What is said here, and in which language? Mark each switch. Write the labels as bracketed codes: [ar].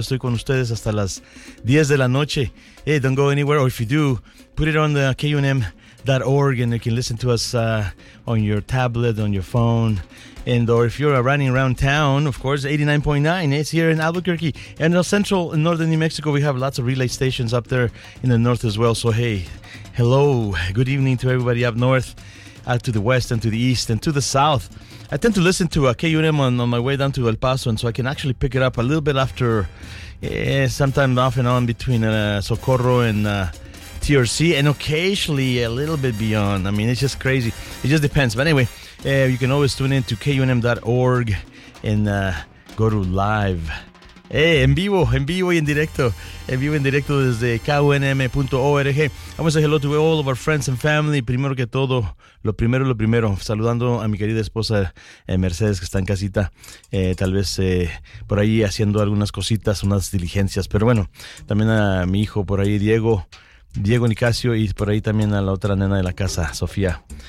[es] Estoy con ustedes hasta las 10 de la noche. [en] Hey, don't go anywhere. Or if you do, put it on the KUNM.org and you can listen to us on your tablet, on your phone. And or if you're running around town, of course, 89.9 is here in Albuquerque. And in central and northern New Mexico, we have lots of relay stations up there in the north as well. So, hey, hello, good evening to everybody up north, to the west and to the east and to the south. I tend to listen to KUNM on my way down to El Paso, and so I can actually pick it up a little bit after, sometime off and on between Socorro and TRC, and occasionally a little bit beyond. I mean, it's just crazy. It just depends. But anyway, you can always tune in to KUNM.org and go to live. [es] Hey, en vivo y en directo desde KUNM.org. [en] I want to say hello to all of our friends and family. [es] Primero que todo, lo primero, saludando a mi querida esposa Mercedes, que está en casita, tal vez por ahí haciendo algunas cositas, unas diligencias. Pero bueno, también a mi hijo por ahí, Diego Nicasio, y por ahí también a la otra nena de la casa, Sofía.